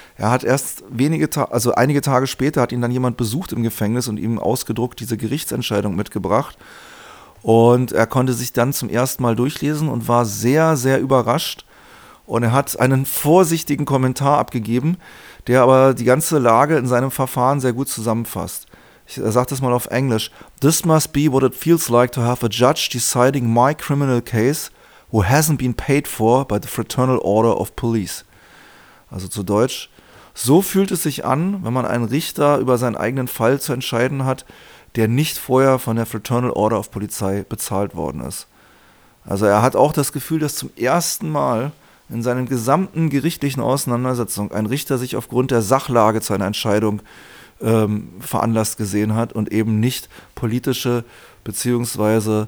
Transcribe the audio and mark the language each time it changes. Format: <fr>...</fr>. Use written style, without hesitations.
<de>Er hat erst einige Tage später hat ihn dann jemand besucht im Gefängnis und ihm ausgedruckt diese Gerichtsentscheidung mitgebracht. Und er konnte sich dann zum ersten Mal durchlesen und war sehr, sehr überrascht. Und er hat einen vorsichtigen Kommentar abgegeben, der aber die ganze Lage in seinem Verfahren sehr gut zusammenfasst. Er sagt das mal auf Englisch.</de> <en>This must be what it feels like to have a judge deciding my criminal case who hasn't been paid for by the Fraternal Order of Police.</en> <de>Also zu Deutsch. So fühlt es sich an, wenn man einen Richter über seinen eigenen Fall zu entscheiden hat, der nicht vorher von der Fraternal Order of Polizei bezahlt worden ist. Also er hat auch das Gefühl, dass zum ersten Mal in seinen gesamten gerichtlichen Auseinandersetzungen ein Richter sich aufgrund der Sachlage zu einer Entscheidung veranlasst gesehen hat und eben nicht politische bzw.</de>